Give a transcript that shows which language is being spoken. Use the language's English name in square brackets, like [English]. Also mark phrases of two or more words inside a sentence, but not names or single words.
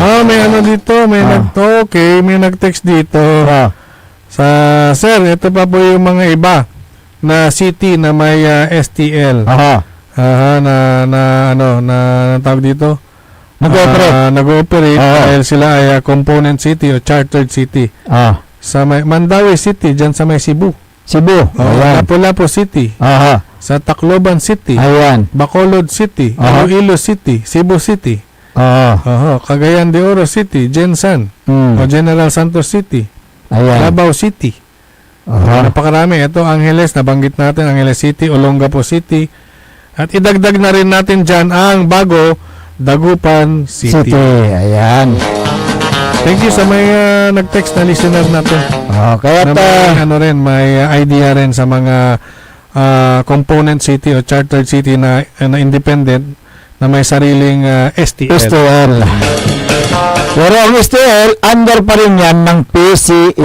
[Filipino] may dito, may may nag-text dito. Sir, ito pa po yung mga iba na city na may STL. Na tawag dito? Nag-ooperate dahil sila ay [English] component city [Filipino] o [English] chartered city. [Filipino] Sa Mandaue City, dyan sa may Cebu. Lapu-Lapu City. Sa Tacloban City. Bacolod City. Iloilo City. Cebu City. Cagayan de Oro City. Gensan. O General Santos City. Davao City. Napakarami. Ito Angeles, nabanggit natin. Angeles City, Olongapo City. At idagdag na rin natin dyan ang bago Dagupan City. Ayan. [English] Thank you [Filipino] sa may nag-text na listener natin. Kaya may idea rin sa mga [English] component city [Filipino] o [English] chartered city [Filipino] na independent na may sariling STL. Pero ang STL, under pa rin yan ng PCSO.